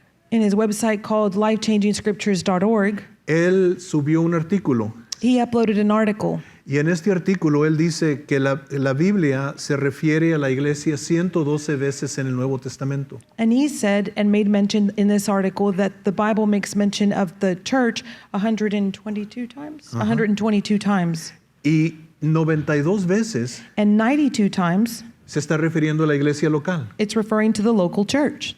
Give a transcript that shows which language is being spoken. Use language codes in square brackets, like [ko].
[en] in his website called lifechangingscriptures.org, [es] él subió un artículo. [en] he uploaded an article. [es] Y en este artículo él dice que la Biblia se refiere a la iglesia 112 veces en el Nuevo Testamento. [en] And he said and made mention in this article that the Bible makes mention of the church 122 times. 122 times. [es] Y 92 veces [en] And 92 times [es] se está refiriendo a la iglesia local, [en] it's referring to the local church,